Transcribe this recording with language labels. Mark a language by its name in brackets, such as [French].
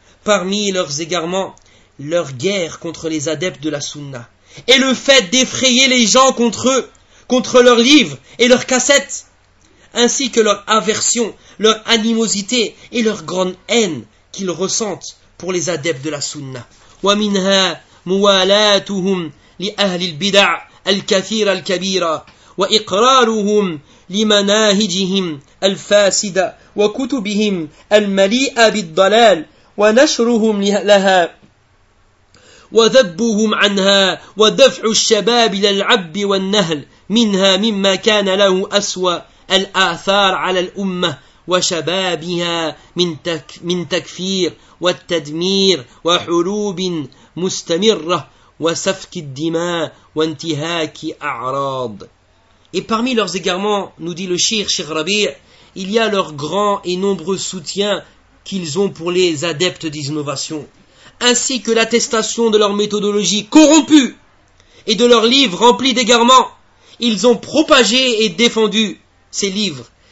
[French] Parmi leurs égarements, leur guerre contre les adeptes de la sunna et le fait d'effrayer les gens contre eux, contre leurs livres et leurs cassettes, ainsi que leur aversion, leur animosité et leur grande haine qu'ils ressentent pour les adeptes de la sunna. [Arabic] ومنها موالاتهم لأهل البدع الكثيرة الكبيرة وإقرارهم لمناهجهم الفاسدة وكتبهم المليئة بالضلال ونشرهم لها وذبهم عنها ودفع الشباب للعب والنهل منها مما كان له أسوأ الآثار على الأمة وشبابها من تكفير والتدمير وحروب مستمرة وسفك الدماء وانتهاك أعراض. [French] Et parmi leurs égarements, nous dit le Cheikh Cheikh Rabi', il y a leurs grands et nombreux soutiens qu'ils ont pour les adeptes des innovations, ainsi que l'attestation de leur méthodologie corrompue et de leurs livres remplis d'égarements. Ils ont propagé et défendu ces livres